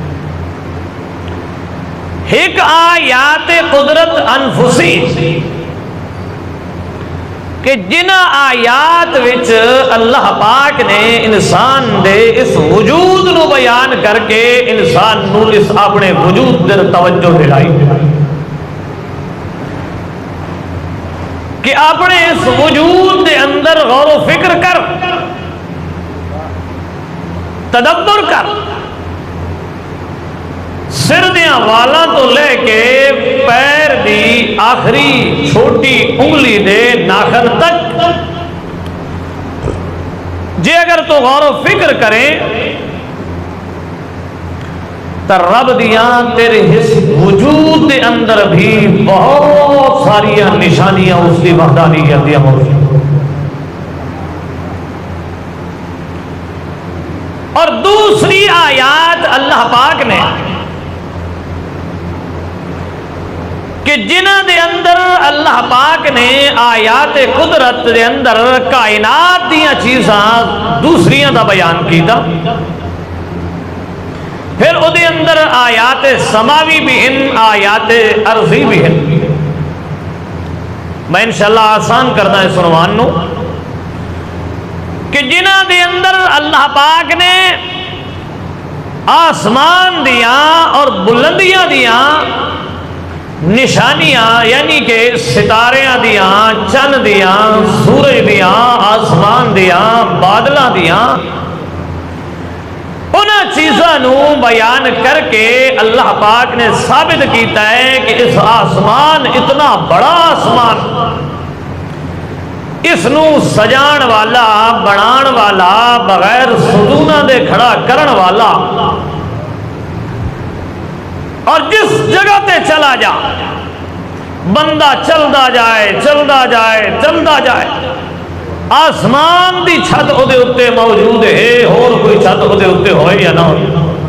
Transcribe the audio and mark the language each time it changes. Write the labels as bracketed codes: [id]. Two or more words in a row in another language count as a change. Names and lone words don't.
[pa] ایک آیات قدرت انفسی کہ جنہ آیات وچ اللہ پاک نے انسان دے اس وجود نو بیان کر کے انسان نو اس اپنے وجود در توجہ دلائی کہ اپنے اس وجود دے اندر غور و فکر کر، تدبر کر، سر دیاں والاں تو لے کے پیر دی آخری چھوٹی انگلی دے ناخن تک جے اگر تو غور و فکر کریں تو رب دیاں تیرے اس وجود دے اندر بھی بہت ساری نشانیاں اس کی وحدانیت دیاں موجود۔ اور دوسری آیات اللہ پاک نے کہ جنہ دے اندر اللہ پاک نے آیات قدرت دے اندر کائنات دیاں چیزاں دوسریاں دا بیان کیتا، پھر او دے اندر آیات سماوی بھی ہیں، آیات ارضی بھی ہیں۔ میں انشاءاللہ آسان کرنا ہے سنوان نو کہ جنہ دے اندر اللہ پاک نے آسمان دیاں اور بلندیاں دیاں نشانیاں یعنی کہ ستاریاں دیاں، چند دیاں، سورج دیاں، آسمان دیاں، بادلاں دیاں، انہاں چیزاں نو بیان کر کے اللہ پاک نے ثابت کیتا ہے کہ اس آسمان اتنا بڑا آسمان، اس نو سجان والا، بنان والا، بغیر ستوناں دے کھڑا کرن والا، اور جس جگہ تے چلا جا بندہ چلدا جائے چلدا جائے چلدا جائے، آسمان دی چھت او دے اتے موجود ہے، اور کوئی چھت او دے اتے ہوئے یا نہ ہو۔